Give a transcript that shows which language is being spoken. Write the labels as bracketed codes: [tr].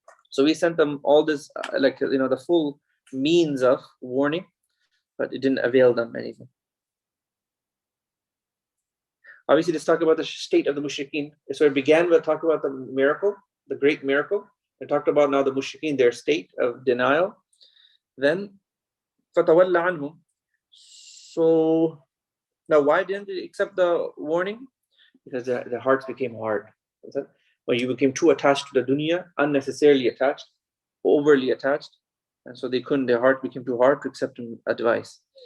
[en] So we sent them all this, the full means of warning, but it didn't avail them anything. Obviously, let's talk about the state of the mushrikeen. So it began with talking about the miracle, the great miracle. We talked about now the mushrikeen, their state of denial. Then, [ar] فَتَوَلَّ عَنْهُمْ. [en] So now, why didn't they accept the warning? Because their hearts became hard. When you became too attached to the dunya, unnecessarily attached, overly attached, and so their heart became too hard to accept advice.